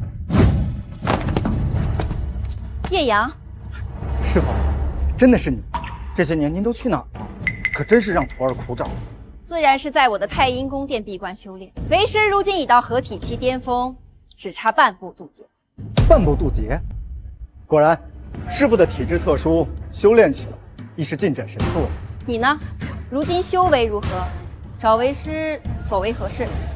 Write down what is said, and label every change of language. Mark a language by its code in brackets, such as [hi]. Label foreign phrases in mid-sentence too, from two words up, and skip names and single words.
[zh] 葉陽，師傅，真的是你！這些年您都去哪兒了？可真是讓徒兒苦找。自然是在我的太陰宮殿閉關修煉。為師如今已到合體期巔峰，只差半步渡劫。半步渡劫？果然，師傅的體質特殊，修煉起來亦是進展神速。你呢？如今修為如何？找為師所為何事？